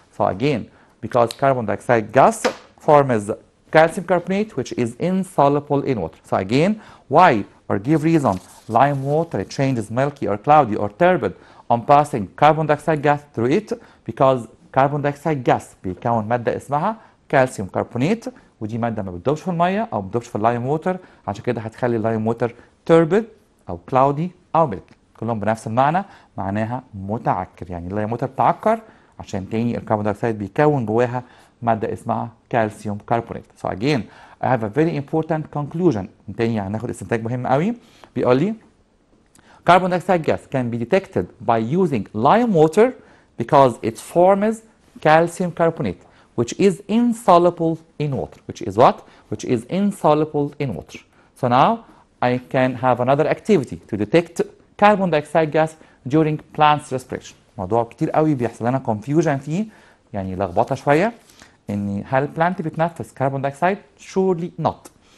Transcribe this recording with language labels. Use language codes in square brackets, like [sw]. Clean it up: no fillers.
[en] So again, because carbon dioxide gas forms calcium carbonate which is insoluble in water. So again, why or give reason lime water changes milky or cloudy or turbid on passing carbon dioxide gas [ar] through it because carbon dioxide gas بيكون مادة اسمها calcium carbonate ودي مادة ما بتدوبش في المية أو ما بتدوبش في اللايم ووتر عشان كده هتخلي اللايم ووتر turbid أو cloudy أو milky كلهم بنفس المعنى معناها متعكر يعني اللايم ووتر بتعكر عشان تاني الكربون دايوكسيد بيكون جواها مادة اسمها كالسيوم كربونات. [en] So again I have a very important conclusion. [ar] تاني هناخد استنتاج مهم قوي بيقول لي [en] carbon dioxide gas can be detected by using lime water because it forms calcium carbonate which is insoluble in water. Which is what? Which is insoluble in water. So now I can have another activity to detect carbon dioxide gas during plants respiration. [ar] موضوع كتير قوي بيحصل لنا confusion فيه يعني لخبطه شويه ان هل البلانت بتنفس كربون دايوكسيد؟ [en] surely not.